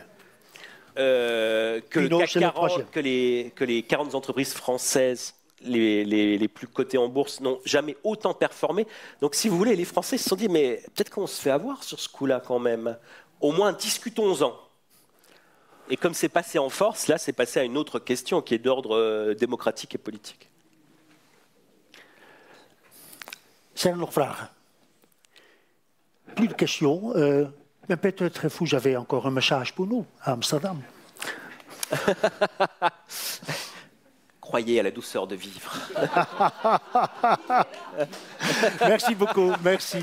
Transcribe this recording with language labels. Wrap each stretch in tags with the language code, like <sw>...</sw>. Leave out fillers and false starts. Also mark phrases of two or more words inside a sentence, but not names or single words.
<fr>Que les 40 entreprises françaises les plus cotées en bourse n'ont jamais autant performé. Donc, si vous voulez, les Français se sont dit, mais peut-être qu'on se fait avoir sur ce coup-là quand même. Au moins, discutons-en. Et comme c'est passé en force, là, c'est passé à une autre question qui est d'ordre démocratique et politique.</fr> <nl>Zijn er nog vragen?</nl> <fr>Plus de questions. Mais peut-être vous avez encore un message pour nous à Amsterdam. Croyez à la douceur de vivre. Merci beaucoup, merci.</fr>